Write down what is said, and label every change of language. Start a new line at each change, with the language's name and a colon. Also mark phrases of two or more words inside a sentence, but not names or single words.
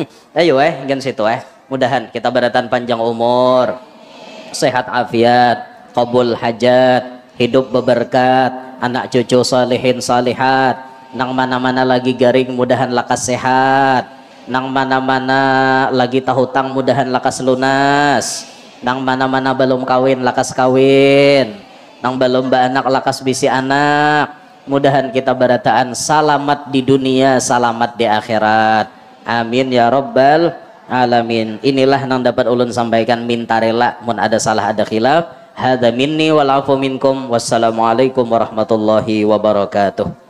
Banjar: Ayo gen situ mudahan kita beratan panjang umur, sehat afiat, qabul hajat, hidup beberkat, anak cucu salihin salihat, nang mana-mana lagi garing mudahan lakas sehat, nang mana-mana lagi tahutang mudahan lakas lunas, nang mana-mana belum kawin lakas kawin, nang belum anak lakas bisi anak. Mudahan kita berataan salamat di dunia, salamat di akhirat.
Arabic: آمين يا رب العالمين.
Banjar: Inilah yang dapat ulun sampaikan, minta rela mun ada salah ada khilaf.
Arabic: هذا مني والعفو منكم. السلام عليكم ورحمة الله وبركاته.